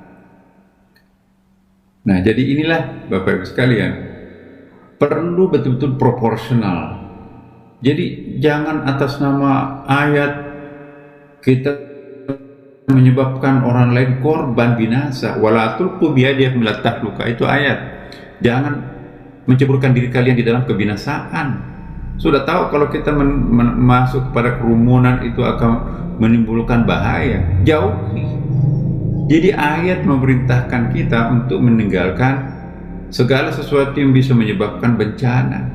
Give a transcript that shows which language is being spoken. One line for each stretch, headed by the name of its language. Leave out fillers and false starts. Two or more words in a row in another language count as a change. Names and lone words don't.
Indonesian: Nah, jadi inilah Bapak Ibu sekalian, perlu betul-betul proporsional. Jadi jangan atas nama ayat kita menyebabkan orang lain korban binasa.
Arabic: ولا تلقوا بأيديكم إلى التهلكة,
Indonesian: itu ayat. Jangan menceburkan diri kalian di dalam kebinasaan. Sudah tahu kalau kita masuk kepada kerumunan itu akan menimbulkan bahaya. Jauhi. Jadi ayat memerintahkan kita untuk meninggalkan segala sesuatu yang bisa menyebabkan bencana.